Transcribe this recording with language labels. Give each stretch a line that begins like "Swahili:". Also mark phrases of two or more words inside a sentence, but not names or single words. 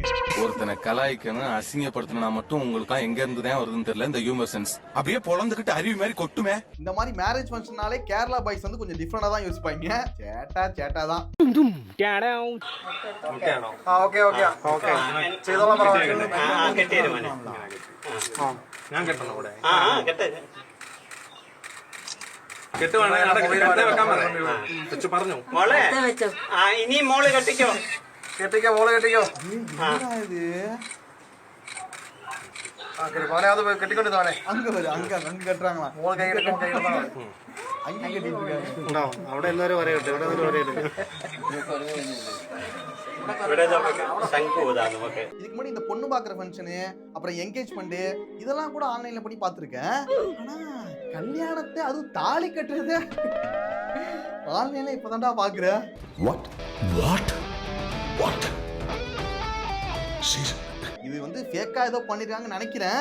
Tamil: ஒருத்தனை கலாய்க்கணும் அசிங்கப்படுத்தணும்னா மட்டும் உங்களுக்கு எங்க இருந்து தான் வருதுன்னு தெரியல இந்த
English: humor sense.
Tamil: அப்படியே பொழந்துக்கிட்டு அருவி மாதிரி கொட்டுமே. இந்த மாதிரி
English: marriage function
Tamil: கேரளா பாய்ஸ் வந்து கொஞ்சம் டிஃபரெண்டா தான் யோசிப்பாங்க. சேட்டா தான்.
English: okay okay okay
Tamil: செய்தோலாம் பரவாயில்லை.
Malayalam: ഞാൻ കെട്ടണോ കൂടെ പറഞ്ഞു മോളെ ഇനി മോള് കെട്ടിക്കോ കെട്ടിക്കോ മോള് കെട്ടിക്കോ.
Tamil: என்னடா இது?
Malayalam: മോനെ അത് കെട്ടിക്കൊണ്ട് താണേ.
Tamil: அங்க வரு, அங்க கட்டுறாங்களா?
Malayalam: മോള് കൈ കെട്ടിക്കോ കൈ കെട്ടാ
Tamil: அங்க கட்டிட்டு இருக்காங்க.
Malayalam: ഉണ്ടാവും. അവിടെ എല്ലാവരും വരയട്ടെ, ഇവിടെ എല്ലാവരും വരയട്ടെ.
Tamil: இதுக்கு முன்னாடி இந்த பொண்ணு பாக்குற ஃபங்க்ஷனு, அப்புறம் என்கேஜ்மெண்ட், இதெல்லாம் கூட ஆன்லைன்ல பண்ணி பார்த்திருக்கேன். ஆனா கல்யாணத்தை, அதுவும் தாலி கட்டுறது ஆன்லைன்ல இப்பதான்டா பாக்குறேன். இது வந்து ஃபேக்கா ஏதோ பண்ணிருக்காங்கன்னு நினைக்கிறேன்.